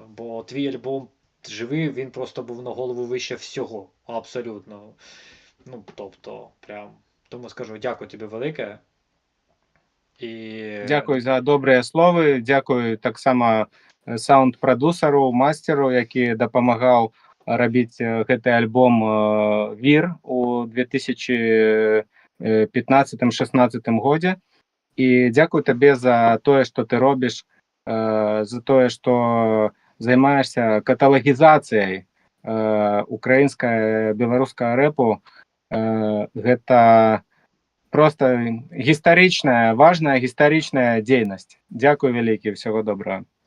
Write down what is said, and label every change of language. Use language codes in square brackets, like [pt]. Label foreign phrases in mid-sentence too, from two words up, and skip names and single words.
[uk] Бо твій альбом живий, він просто був на голову вище всього. Абсолютно. Ну, тобто, прям. Тому скажу, дякую тобі велике. І... Дякую за добрі слови, дякую так само саунд-продюсеру, мастеру, який допомагав робити [be] гэты альбом «Вір» у 2015-16 годзе. І дякую табе за тое, што ты робіш, за тое, што займаешься каталагізацыяй украінскага, беларускага рэпу. Гэта просто гістарычная, важная гістарычная дзейнасць. Дякую вялікі, [uk] всього доброго.